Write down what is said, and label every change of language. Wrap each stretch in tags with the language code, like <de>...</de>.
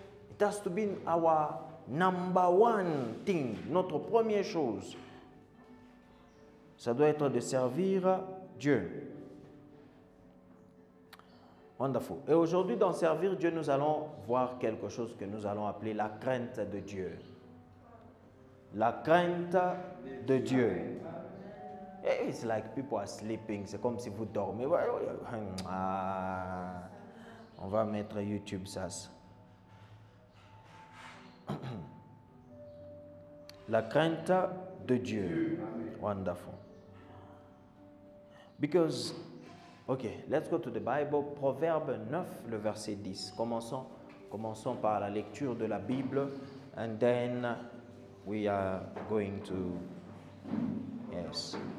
<en>It has to be our number one thing.</en> <fr>Notre première chose. Ça doit être de servir Dieu. Wonderful. Et aujourd'hui, dans servir Dieu, nous allons voir quelque chose que nous allons appeler la crainte de Dieu. La crainte de Dieu.</fr> <en>It's like people are sleeping.</en> <fr>C'est comme si vous dormez. Ah, on va mettre YouTube ça. La crainte de Dieu. Wonderful.</fr> <en>Because, okay, let's go to the Bible.</en> <fr>Proverbe 9, le verset 10. Commençons par la lecture de la Bible.</fr> <en>And then we are going to, yes.</en>